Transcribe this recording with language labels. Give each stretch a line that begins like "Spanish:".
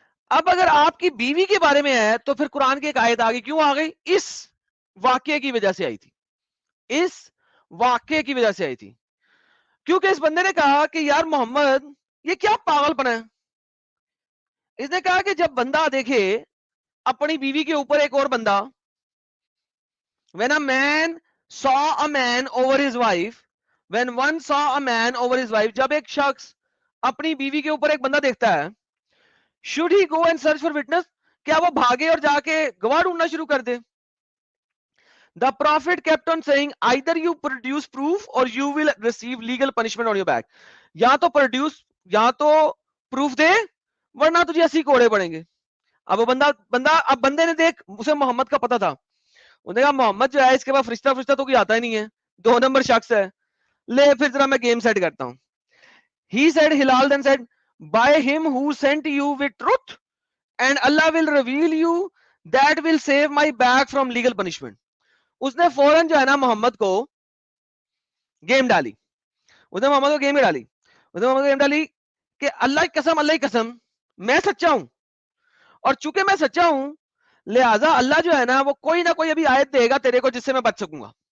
Urdu: اب اگر آپ کی بیوی کے بارے میں ہے تو پھر قرآن کی ایک آیت آ گئی. کیوں آ گئی؟ اس واقعے کی وجہ سے آئی تھی. اس واقعے کی وجہ سے آئی تھی، کیونکہ اس بندے نے کہا کہ یار محمد یہ کیا پاگل پن ہے. اس نے کہا کہ جب بندہ دیکھے اپنی بیوی کے اوپر ایک اور بندہ،
English: when a man saw a man over his wife, when one saw a man over his wife،
Urdu: جب ایک شخص اپنی بیوی کے اوپر ایک بندہ دیکھتا ہے،
English: should he go and search for witness؟
Urdu: کیا وہ بھاگے اور جا کے گواہ ڈھونڈنا شروع کر دے؟
English: The prophet kept on saying either you produce proof or you will receive legal punishment on your back.
Urdu: یا تو پروڈیوس، یا تو پروف دے، ورنہ تجھے 80 کوڑے پڑیں گے. اب وہ اب بندے نے دیکھ، اسے محمد کا پتا تھا. انہوں نے کہا محمد جو ہے اس کے بعد فرشتہ تو کوئی آتا ہی نہیں ہے، 2 نمبر شخص ہے، لے پھر ذرا میں گیم سیٹ کرتا ہوں.
English: He said, Hilal then said, by him who sent you with truth, and Allah will reveal you that will save my back from legal punishment.
Urdu: اس نے فوراً جو ہے نا محمد کو گیم ڈالی. اس نے محمد کو گیم ڈالی کہ اللہ کی قسم میں سچا ہوں، اور چونکہ میں سچا ہوں لہذا اللہ جو ہے نا وہ کوئی نہ کوئی ابھی آیت دے گا تیرے کو جس سے میں بچ سکوں گا.